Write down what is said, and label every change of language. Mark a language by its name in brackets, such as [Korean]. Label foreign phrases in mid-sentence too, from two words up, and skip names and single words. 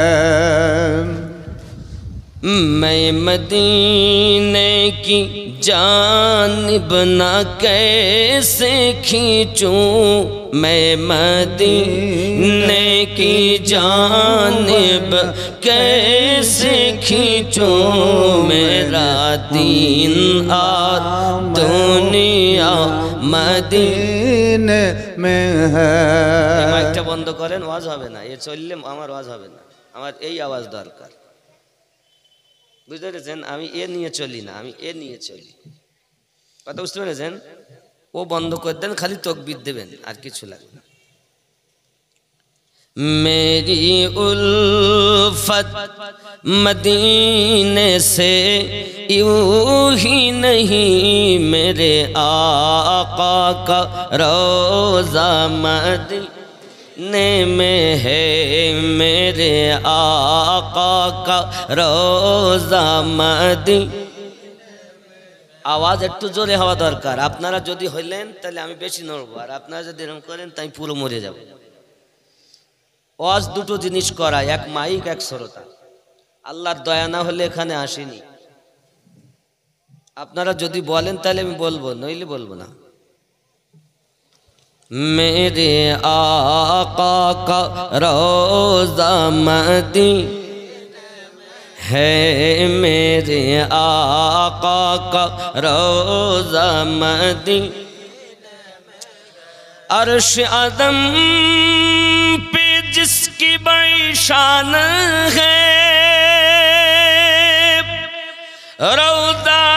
[Urdu] میں مدینے کی جانب نہ کیسے کھینچوں، میں مدینے کی جانب کیسے کھینچوں، میرا دین اور دنیا مدینے میں ہے۔ [Bangla] মাইকটা বন্ধ করেন, ওয়াজ হবে না, এ চললে আমার ওয়াজ হবে না, আমার এই আওয়াজ দরকার। বুঝতে পেরেছেন? আমি এ নিয়ে চলি না, আমি এ নিয়ে চলি। কথা বুঝতে পেরেছেন? ও বন্ধ করে দেন, খালি তকবীর দেবেন, আর কিছু লাগবে না। [Urdu] میری الفت مدینے سے یوں ہی نہیں، میرے آقا کا روضہ مدینے میں ہے، میرے آقا کا روضہ مدینے۔ [Bangla] আওয়াজ একটু জোরে হওয়া দরকার। আপনারা যদি হইলেন তাহলে আমি বেশি নড়বো, আর আপনারা যদি এরকম করেন তাই পুরো মরে যাব। ওয়াজ দুটো জিনিস করা, এক মাইক এক শ্রোতা। আল্লাহর দয়া না হলে এখানে আসেনি। আপনারা যদি বলেন তাহলে আমি বলবো, নইলে বলবো না। [Urdu] میرے آقا کا روضہ مدینے ہے، میرے آقا کا روضہ مدینے۔ عرش عظم پہ جس کی بڑی شان ہے، روضہ